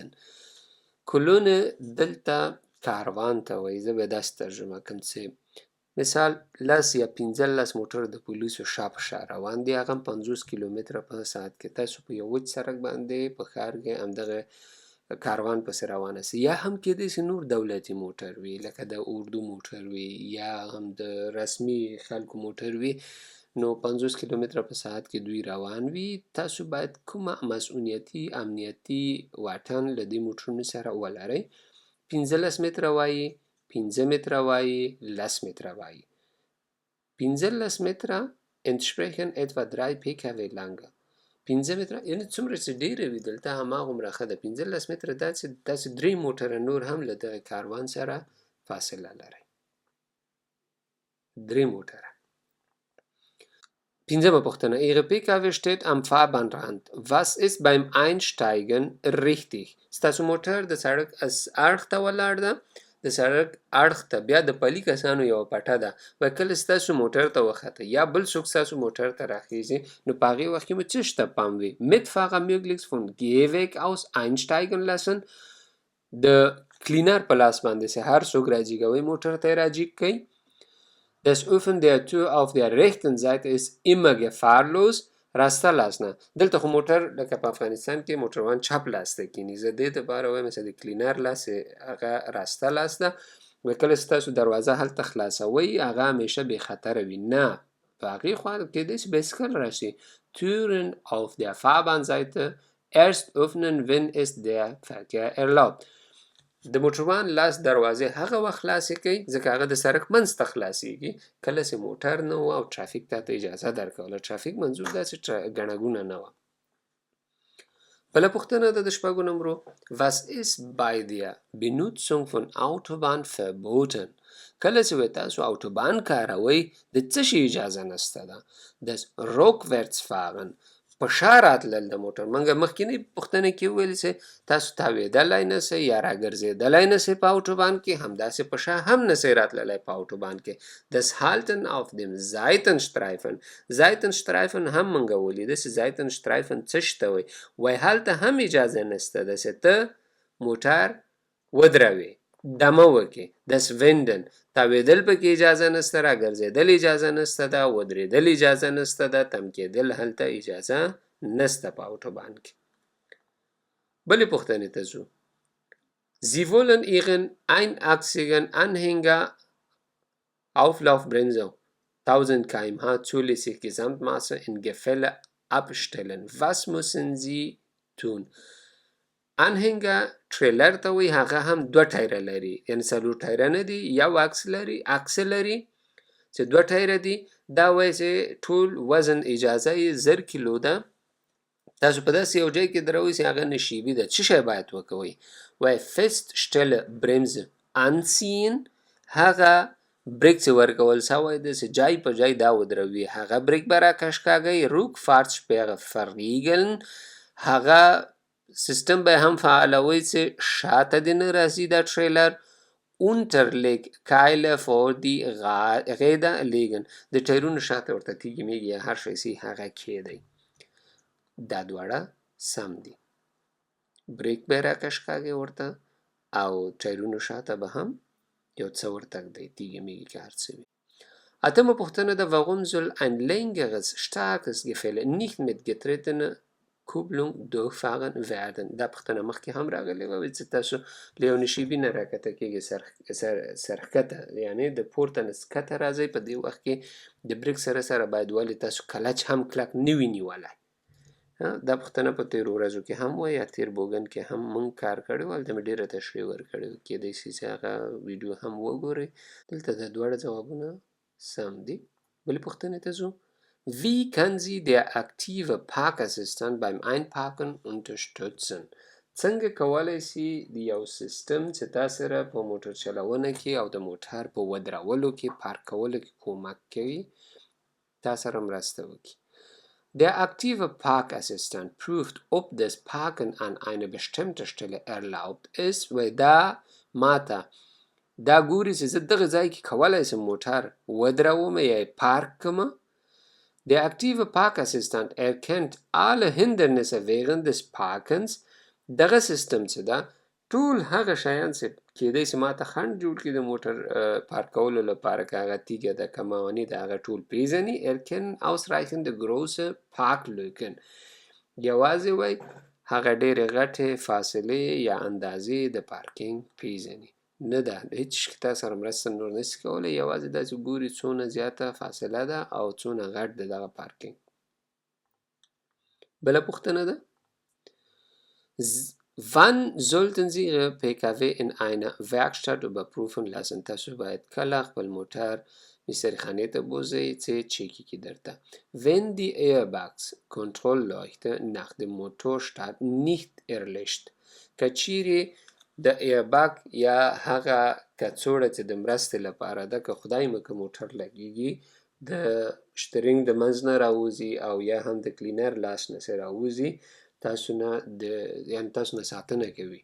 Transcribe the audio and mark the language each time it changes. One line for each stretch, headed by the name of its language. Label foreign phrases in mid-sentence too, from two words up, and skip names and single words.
Pashto: Kolonne دلته کاروان ته وایي. زه به داسې ترجمه کړم چې مثال 10 یا 15 موټر د پولیسو شا په شا روان دي، هغه هم 50 کیلومتره په ساعت کې. تاسو په یو وچ سړک باندې په ښار کې همدغه کاروان پسې روانه سي. یا هم کېدای سي نور دولتي موټر وي، لکه د اردو موټر وي یا هم د رسمي خلکو موټر وي، نو 50 کیلومتره په ساعت کې دوی روان وي. تاسو باید کومه مسؤلیتي امنیتي واټن له دې موټرونو سره ولرئ. 15 متره وایي، 15 متره وایي، 10 متره وایي.
German: 15 متره entsprechen etwa 3 PKW lange.
Pashto: 15 متره یعنې څومره چې ډېره وي دلته هماغومره ښه ده. 15 متره داسې 3 موټره نور هم له دغه کاروان سره فاصله لرئ. 3 موټره. پنځمه پوښتنه.
German: Ihre PKW steht am Fahrbahnrand. Was ist beim Einsteigen richtig?
Pashto: ستاسو موټر د سړک اړخ ته ولاړ ده، د سړک اړخ ته بیا د پلي کسانو یوه پټه ده. و کله ستاسو موټر ته وخته یا بل څوک ستاسو موټر ته راخیږي، نو په هغې وخت کې مو څه شته پام وي.
German: Mitfahrer möglichst vom Gehweg aus einsteigen lassen.
Pashto: د کلینر په لاس باندې چې هر څوک راجیګوي موټر ته یې راجیګ کوي.
German: Das Öffnen der Tür auf der rechten Seite ist immer gefahrlos.
Pashto: راسته لاس نه. دلته خو موټر لکه په افغانستان کې موټروان چپ لاس ته کیني. زه دې دپاره وایم چې د کلینر لاس هغه راسته لاس ده. و کله چې تاسو دروازه هلته خلاصوئ هغه همیشه بې خطره وي. نه، په هغې خوا کېدای شي بایسکل راشي.
German: Türen auf der Fahrbahnseite erst öffnen, wenn es der Verkehr erlaubt.
Pashto: د موټروان لاس دروازې هغه وخت خلاصې کوي ځکه هغه د سړک منځ ته خلاصېږي کله چې موټر نه و او ټرافیک ته اجازه درکوله. ټرافیک منظور داسې ګڼه ګوڼه نه وه. بله پوښتنه ده د شپږو نمبرو.
German: Was ist bei der Benutzung von Autobahn verboten؟
Pashto: کله چې وایي تاسو autobahn کاروئ د څه شي اجازه نشته ده؟
German: Das Rückwärtsfahren،
Pashto: په شا راتلل د موټر. موږ مخکینی پوښتنه کې وویل چې تاسو تاوېدلی نسئ یا راګرځېدلی نسئ په autobahn کې، همداسې په شا هم نسئ راتللی په autobahn کې.
German: Das Halten auf dem Seitenstreifen، Seitenstreifen
Pashto: هم موږ ولیده چې Seitenstreifen څه شي ته وایي. وایي هلته هم اجازه نشته ده چې ته موټر ودروې، دمه وکې.
German: Das Wenden،
Pashto: تاوېدل پکې اجازه نشته، راګرځېدل اجازه نشته ده، ودرېدل اجازه نشته ده، تم کېدل هلته اجازه نشته په autobahn کې. بلې پوښتنې ته ځو.
German: Sie wollen ihren einachsigen Anhänger Auflaufbremse 1000 km/h zulässig Gesamtmaße in Gefälle abstellen. Was müssen Sie tun؟
Pashto: انهنګه ټریلر ته وایي، هغه هم دوه ټایره لري، یعنې څلور ټایره نه دي، یو عکس لري چې دوه ټایره دي. دا وایي چې ټول وزن اجازه یې 1000 کیلو ده. تاسو په داسې یو ځای کې دروئ چې هغه نشیبي ده، څه شی باید وکوئ؟
German: وایي Feststelle Bremse anziehen،
Pashto: هغه بریک چې ورکول سوی ده چې جای په جای دا ودروي، هغه بریک به راکش کاږئ.
German: Rückfahrtsperre verriegeln،
Pashto: هغه سیستم به هم فعالوي چې شاته دې نه راځي دا ټریلر.
German: Unterleg Keile vor die Räder legen،
Pashto: د ټایرونو شاته ورته تیږې میږي یا هر شی سي هغه کیدی. دا دواړه سم دي. بریک به راکش کاږئ ورته او ټایرونو شاته به هم یو څه ورته ږدئ، تیږې میږي که هر څه وي. اتمه پوښتنه ده.
German: Warum soll ein längeres starkes Gefälle nicht mit getretener Kupplung durchfahren werden؟
Pashto: دا پوښتنه مخکې هم راغلې وه چې تاسو له یو نشیبي نه راکته کېږئ سرښکته، یعنې د پورته نه ښکته راځئ. په دې وخت کې د بریک سره سره باید ولې تاسو کلچ هم کلک نه وي نیولی. دا پوښتنه په تېرو ورځو کې هم وه یا تېر بوګن کې هم موږ کار کړی و، هلته مې ډېره تشریح ورکړې وه. کېدی شي چې هغه ویډیو هم وګورئ. دلته دا دواړه ځوابونه سم دي. بلې پوښتنې ته ځو.
German: Wie kann Sie der aktive Parkassistent beim Einparken unterstützen؟
Pashto: څنګه کولی شي د یو سیستم چې تا سره په موټر چلونه کې او د موټر په ودرولو کې پارک کولو کې کومک کوي، تا سره مرسته وکړي.
German: Der aktive Parkassistent prüft, ob das Parken an einer bestimmten Stelle erlaubt ist.
Pashto: و دا ماته دا ګوري چې زه دغه ځای کې کولی شم موټر ودروم یا پارک کړم.
German: Der aktive Parkassistent erkennt alle Hindernisse während des Parkens.
Pashto: دغه سیستم چې ده ټول هغه شیان چې کېدی چې ماته خنډ جوړ کړي د موټر پارک کولو لپاره، که هغه تیږه ده که موانع ده، هغه ټول پیژني.
German: erkennen ausreichende große Parklücken،
Pashto: یوازې وایي هغه ډېرې غټې فاصلې یا اندازې د پارکینګ پیژني. نه ده هیڅ شي تا سره مرسته نور نشي کولی، یوازې دا چې ګوري څونه زیاته فاصله ده او څونه غټ ده دغه پارکینګ. بله پوښتنه ده.
German: Wann sollten Sie Ihre PKW in einer Werkstatt überprüfen lassen؟
Pashto: تاسو باید کله خپل موټر مستریخانې ته بوځئ چې چیکي کړي درته.
German: Wenn die Airbags Kontrollleuchte nach dem Motorstart nicht erlischt،
Pashto: که چیرې د ایرباګ یا هغه کڅوړه چې د مرستې لپاره ده، که خدای مکړه موټر لګیږي، د شترینګ د منځ نه راوځي او یا هم د کلینر لاس نه راوځي، تاسو نه یعنې تاسو نه ساتنه کوي.